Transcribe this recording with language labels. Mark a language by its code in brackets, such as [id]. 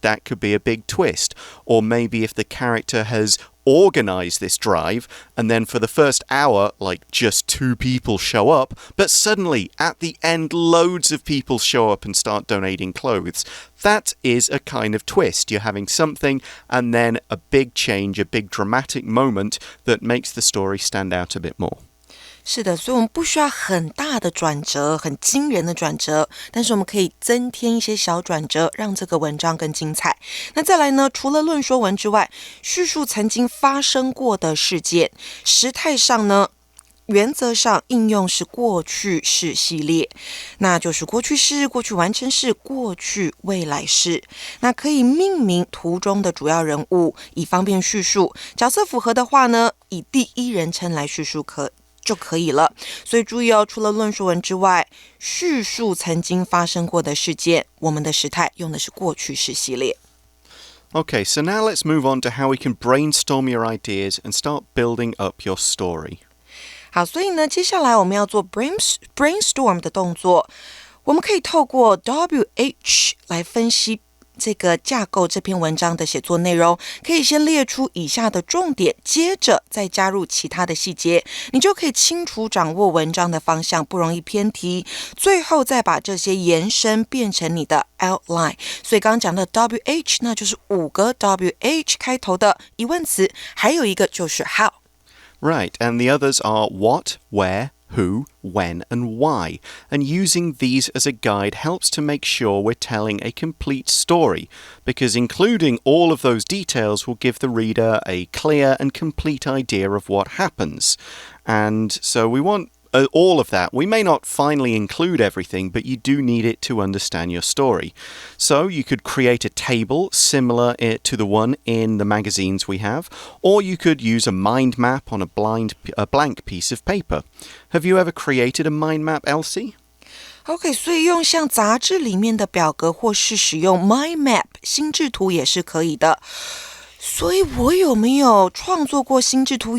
[en] That could be a big twist. Or maybe if the character has organize this drive, and then for the first hour, just 2 people show up, but suddenly, at the end, loads of people show up and start donating clothes. That is a kind of twist. You're having something, and then a big change, a big dramatic moment that makes the story stand out a bit more. [zh] 是的，所以我们不需要很大的转折，很惊人的转折，但是我们可以增添一些小转折，让这个文章更精彩。那再来呢，除了论说文之外，叙述曾经发生过的事件，时态上呢，原则上应用是过去式系列，那就是过去式、过去完成式、过去未来式。那可以命名图中的主要人物，以方便叙述。角色符合的话呢，以第一人称来叙述就可以了。所以注意哦，除了论述文之外，叙述曾经发生过的事件，我们的时态用的是过去式系列。 [en] Okay, so now let's move on to how we can brainstorm your ideas and start building up your story. [zh] 好，所以呢，接下来我们要做 brainstorm 的动作。我们可以透过 WH 来分析这个架构这篇文章的写作内容，可以先列出以下的重点，接着再加入其他的细节，你就可以清楚掌握文章的方向，不容易偏题。最后再把这些延伸变成你的 outline。所以刚刚讲的 WH 那就是5个 WH 开头的疑问词，还有一个就是 how。 [en] Right, and the others are what, where, who, when, and why. And using these as a guide helps to make sure we're telling a complete story, because including all of those details will give the reader a clear and complete idea of what happens. And so we want all of that. We may not finally include everything, but you do need it to understand your story. So you could create a table similar to the one in the magazines we have, or you could use a mind map on a blank piece of paper. Have you ever created a mind map, Elsie? [zh] OK, 所以用像杂志里面的表格，或是使用 mind map 心智图也是可以的。所以我有没有创作过心智图？